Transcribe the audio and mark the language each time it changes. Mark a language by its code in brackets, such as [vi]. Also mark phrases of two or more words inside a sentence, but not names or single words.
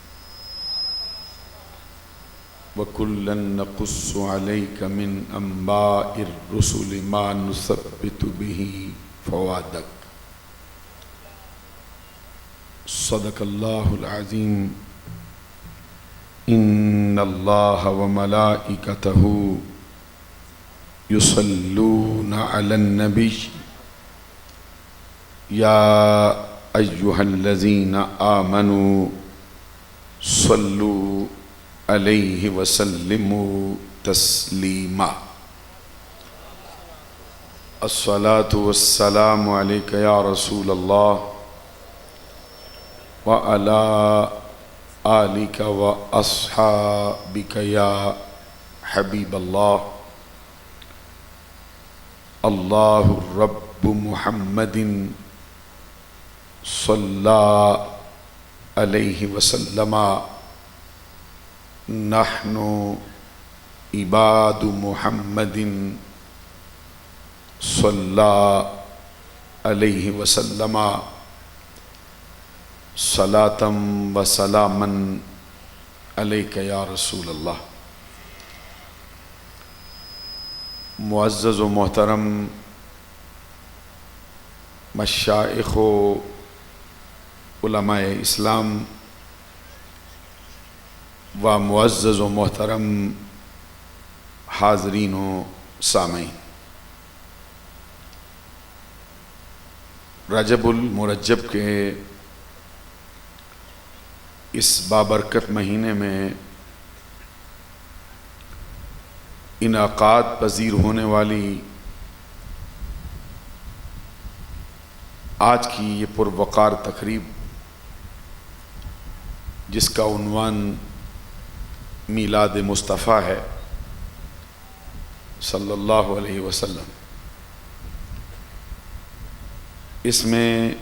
[ar] وكلا نقص عليك من أنباء الرسل ما نثبت به فؤادك. صدق الله العظيم. إن الله وملائكته يصلون على النبي يا أيها الذين آمنوا صلوا عليه وسلموا تسليما. الصلاة والسلام عليك يا رسول الله وعلى آلك وأصحابك يا حبيب الله. الله رب محمد صلى عليه وسلما. نحن عباد محمد صلى عليه وسلما صلاة وسلاما عليك يا رسول الله. [ur] معزز و محترم مشائخ و علمائے اسلام و معزز و محترم حاضرین و سامعین, رجب المرجب کے اس بابرکت مہینے میں انعقاد پذیر ہونے والی آج کی یہ پروقار تقریب، جسکا عنوان میلاد مصطفیٰ ہے [ar] صلی اللہ علیہ وسلم, [ur] इसमें